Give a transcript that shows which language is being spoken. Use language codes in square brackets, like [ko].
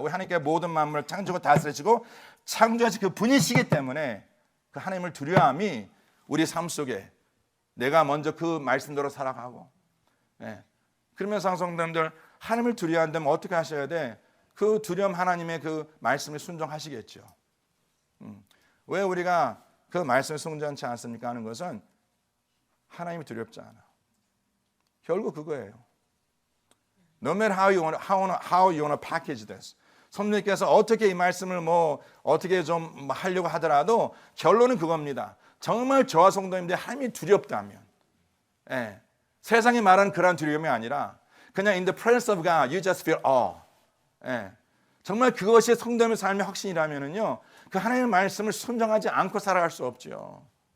[ko] 우리 하나님께 모든 만물을 창조하고 다스리시고 창조하신 그 분이시기 때문에 그 하나님을 두려워함이 우리 삶 속에 내가 먼저 그 말씀대로 살아가고, 그러면서 성도님들 하나님을 두려워한다면 어떻게 하셔야 돼? 그 두려움 하나님의 그 말씀을 순종하시겠죠. 왜 우리가 그 말씀을 순종하지 않습니까? 하는 것은 하나님이 두렵지 않아. 결국 그거예요. [en] No matter how you want to package this. [ko] 성령님께서 어떻게 이 말씀을 어떻게 좀 하려고 하더라도 결론은 그겁니다. 정말 저와 성도님들이 하나님이 두렵다면, 세상이 말하는 그런 두려움이 아니라 그냥 [en] in the presence of God, you just feel awe. [ko] 정말 그것이 성도님의 삶의 확신이라면은요, 그 하나님의 말씀을 순종하지 않고 살아갈 수 없죠.